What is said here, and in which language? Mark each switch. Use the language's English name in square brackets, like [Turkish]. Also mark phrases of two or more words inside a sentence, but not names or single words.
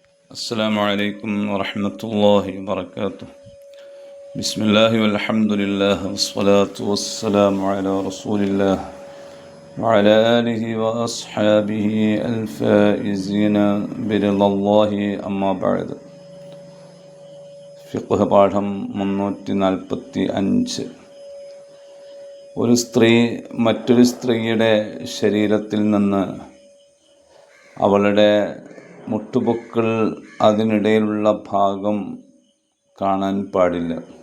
[Arabic] السلام عليكم ورحمة الله وبركاته. بسم الله والحمد لله والصلاة والسلام على رسول الله وعلى آله وأصحابه الفائزين برضا الله أما بعد. [Malayalam] ഫിഖ്ഹ് പാഠം 345. ഒരു സ്ത്രീ മറ്റൊരു സ്ത്രീയുടെ ശരീരത്തിൽ നിന്ന് അവളുടെ മുട്ടുപൊക്കിൾ അതിനിടയിലുള്ള ഭാഗം കാണാൻ പാടില്ല.